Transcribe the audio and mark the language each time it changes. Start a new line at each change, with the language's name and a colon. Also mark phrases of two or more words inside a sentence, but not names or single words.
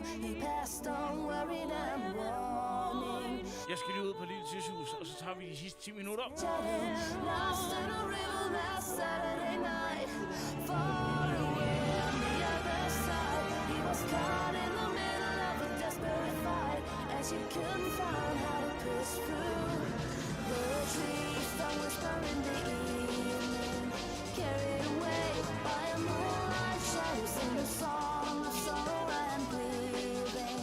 English: He passed on worried and warning.
Danish: Jeg skal lige ud på et lille tidshus, og så tager vi de sidste 10 minutter.
English: Lost in a river that Saturday night, far away on the other side. He was caught in the middle of a desperate fight, and she couldn't find how to push through. The trees that whisper in the evening, carried away by a moonlight shadow, sing a song of sorrow and grieving.